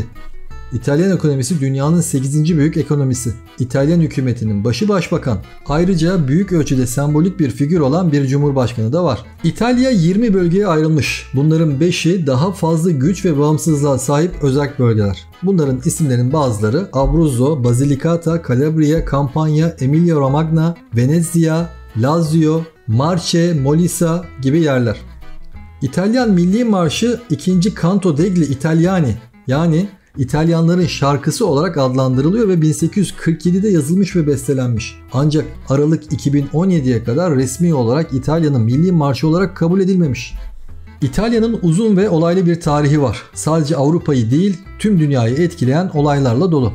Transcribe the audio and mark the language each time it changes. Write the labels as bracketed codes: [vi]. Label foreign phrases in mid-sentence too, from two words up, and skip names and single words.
[tr] İtalyan ekonomisi dünyanın 8. büyük ekonomisi. İtalyan hükümetinin başı başbakan. Ayrıca büyük ölçüde sembolik bir figür olan bir cumhurbaşkanı da var. İtalya 20 bölgeye ayrılmış. Bunların 5'i daha fazla güç ve bağımsızlığa sahip özerk bölgeler. Bunların isimlerinin bazıları Abruzzo, Basilicata, Calabria, Campania, Emilia-Romagna, Venezia, Lazio, Marche, Molise gibi yerler. İtalyan Milli Marşı 2. Canto degli Italiani yani İtalyanların şarkısı olarak adlandırılıyor ve 1847'de yazılmış ve bestelenmiş. Ancak Aralık 2017'ye kadar resmi olarak İtalya'nın milli marşı olarak kabul edilmemiş. İtalya'nın uzun ve olaylı bir tarihi var. Sadece Avrupa'yı değil, tüm dünyayı etkileyen olaylarla dolu.